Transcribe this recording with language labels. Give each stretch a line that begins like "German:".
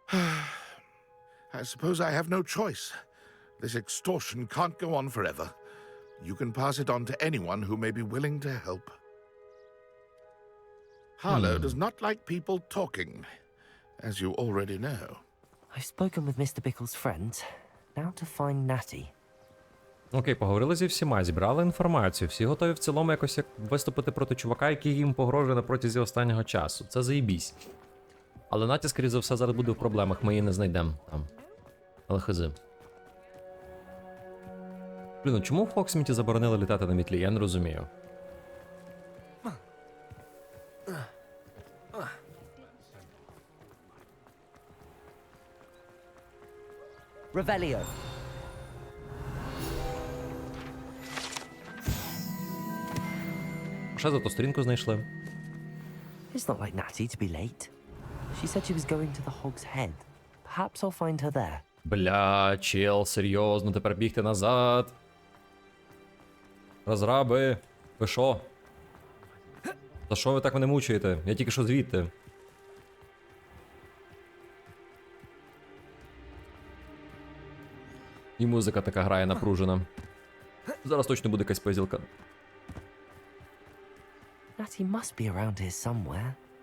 English: I suppose I have no choice. This extortion can't go on forever. You can pass it on to anyone who may be willing to help. Harlow does not like people talking, as you already know. I've spoken with Mr. Bickle's friends. Now to find Natty.
Ukrainian: Окей, поговорили зі всіма, зібрали інформацію. Всі готові в цілому якось як виступити проти чувака, який їм погрожує на протязі останнього часу. Це заєбісь. Але Наті, скоріше за все, зараз буде в проблемах, ми її не знайдемо там. Але хизи. Блін, чому в Хоксміті заборонили літати на мітлі? Я не розумію.
English: Revelio.
Ukrainian: Ще за ту сторінку знайшли.
English: It's not like Natty to be late. She said she was going to the Hog's Head. Perhaps I'll find her there.
Ukrainian: Бля, чел, серйозно, тепер бігти назад. Розраби, ви що? За що ви так мене мучаєте? Я тільки що звідти. І музика така грає напружена. Зараз точно буде якась пизілка.
English: Natty must be around here somewhere.